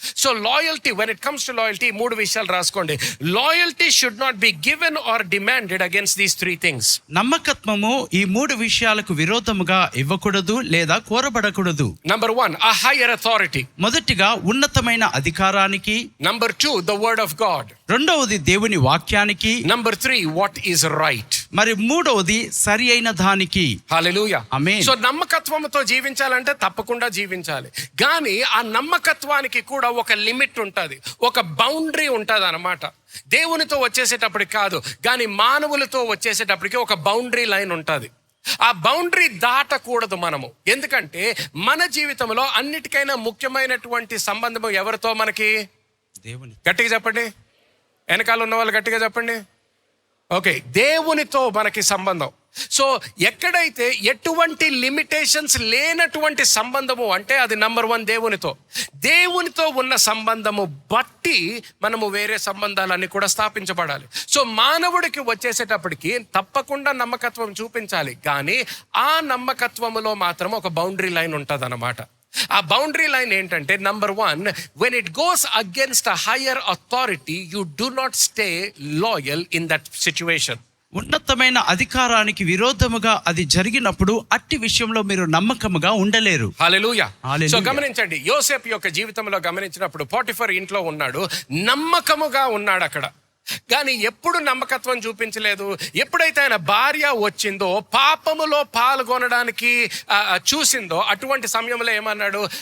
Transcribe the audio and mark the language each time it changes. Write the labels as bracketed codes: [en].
[en] so loyalty, when it comes to loyalty, [te] 3 విషయాలు రాసుకోండి. [en] Loyalty should not be given or demanded against these 3 things. [te] నమ్మకత్వము ఈ 3 విషయాలకు విరోధముగా ఇవ్వకూడదు లేదా కోరబడకూడదు. [en] Number 1, a higher authority. [te] మొదటిగా ఉన్నతమైన అధికారానికి. [en] Number 2, the word of God. [te] రెండవది దేవుని వాక్యానికి. [en] Number 3, what is right. [te] మరి మూడవది సరి అయిన దానికి. హల్లెలూయా. ఆమేన్. సో నమ్మకత్వంతో జీవించాలంటే తప్పకుండా జీవించాలి. కానీ ఆ నమ్మకత్వానికి కూడా ఒక లిమిట్ ఉంటుంది, ఒక బౌండరీ ఉంటుంది అన్నమాట. దేవునితో వచ్చేసేటప్పటికి కాదు, కానీ మానవులతో వచ్చేసేటప్పటికి ఒక బౌండరీ లైన్ ఉంటుంది. ఆ బౌండరీ దాటకూడదు మనము. ఎందుకంటే మన జీవితంలో అన్నిటికైనా ముఖ్యమైనటువంటి సంబంధము ఎవరితో? మనకి దేవుని. గట్టిగా చెప్పండి, వెనకాల ఉన్న వాళ్ళు గట్టిగా చెప్పండి. ఓకే, దేవునితో మనకి సంబంధం. సో ఎక్కడైతే ఎటువంటి లిమిటేషన్స్ లేనటువంటి సంబంధము అంటే అది నంబర్ 1 దేవునితో. దేవునితో ఉన్న సంబంధము బట్టి మనము వేరే సంబంధాలన్నీ కూడా స్థాపించబడాలి. సో మానవుడికి వచ్చేసేటప్పటికి తప్పకుండా నమ్మకత్వం చూపించాలి, కానీ ఆ నమ్మకత్వములో మాత్రం ఒక బౌండరీ లైన్ ఉంటుంది అన్నమాట. ఆ బౌండరీ లైన్ ఏంటంటే, [en] Number 1, when it goes against a higher authority, you do not stay loyal in that situation. [te] ఉన్నతమైన అధికారానికి విరోధముగా అది జరిగినప్పుడు అట్టి విషయంలో మీరు నమ్మకముగా ఉండలేరు. హల్లెలూయా. హల్లెలూయా. సో గమనించండి, యోసేపు యొక్క జీవితంలో గమనించినప్పుడు పోటిఫర్ ఇంట్లో ఉన్నాడు, నమ్మకముగా ఉన్నాడు అక్కడ. కానీ ఎప్పుడు నమ్మకత్వం చూపించలేదు. ఎప్పుడైతే ఆయన భార్య వచ్చిందో, పాపములో పాల్గొనడానికి చూసిందో, అటువంటి సమయంలో ఏమన్నాడు?